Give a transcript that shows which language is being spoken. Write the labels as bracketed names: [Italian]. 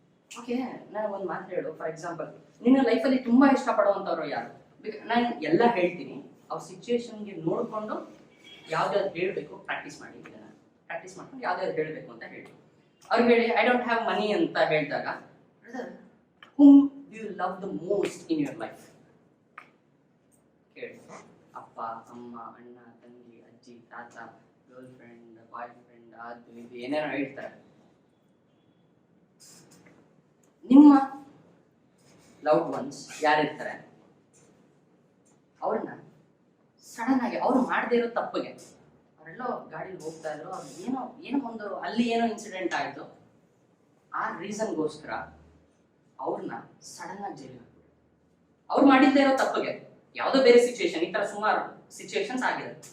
[Kannada] Okay, ನಾನು ಒಂದು ಮಾತು ಹೇಳು. ಫಾರ್ ಎಕ್ಸಾಂಪಲ್, ನಿನ್ನ ಲೈಫಲ್ಲಿ ತುಂಬಾ ಇಷ್ಟಪಡುವಂಥವ್ರು ಯಾರು? ನಾನು ಎಲ್ಲ ಹೇಳ್ತೀನಿ, ಅವ್ರ ಸಿಚುವೇಶನ್ಗೆ ನೋಡಿಕೊಂಡು ಯಾವ್ದಾದ್ರು ಹೇಳಬೇಕು ಪ್ರಾಕ್ಟೀಸ್ ಮಾಡಿ. ಇದನ್ನ ಪ್ರಾಕ್ಟೀಸ್ ಮಾಡ್ಕೊಂಡು ಯಾವ್ದಾದ್ರು ಹೇಳಬೇಕು ಅಂತ ಹೇಳಿ ಅವ್ರಿಗೆ ಹೇಳಿ. [English] I don't have money [Kannada] ಅಂತ ಹೇಳಿದಾಗ, [English] whom do you love the most in your life? [Kannada] ಕೇಳಿ. ಅಪ್ಪ, ಅಮ್ಮ, ಅಣ್ಣ, ತಂಗಿ, ಅಜ್ಜಿ, ತಾತ, ಗರ್ಲ್ ಫ್ರೆಂಡ್, ಬಾಯ್ ಫ್ರೆಂಡ್, ಅದು ಇದು ಏನೇನೋ ಹೇಳ್ತಾರೆ. ನಿಮ್ಮ ಲವ್ಡ್ ಒನ್ಸ್ ಯಾರಿರ್ತಾರೆ ಅವ್ರನ್ನ ಸಡನ್ ಆಗಿ ಅವ್ರು ಮಾಡದೇ ಇರೋ ತಪ್ಪಿಗೆ, ಅವರೆಲ್ಲೋ ಗಾಡಿಲಿ ಹೋಗ್ತಾ ಇದ್ರು, ಅವ್ರು ಏನೋ ಒಂದು ಅಲ್ಲಿ ಏನೋ ಇನ್ಸಿಡೆಂಟ್ ಆಯ್ತು, ಆ ರೀಸನ್ಗೋಸ್ಕರ ಅವ್ರನ್ನ ಸಡನ್ ಆಗಿ ಜೈಲಿಗೆ ಹಾಕ್ಬಿಟ್ಟು, ಅವ್ರು ಮಾಡಿದ್ದೇ ಇರೋ ತಪ್ಪಿಗೆ ಯಾವುದೋ ಬೇರೆ ಸಿಚುವೇಶನ್, ಈ ತರ ಸುಮಾರು ಸಿಚುವೇಶನ್ಸ್ ಆಗಿದೆ.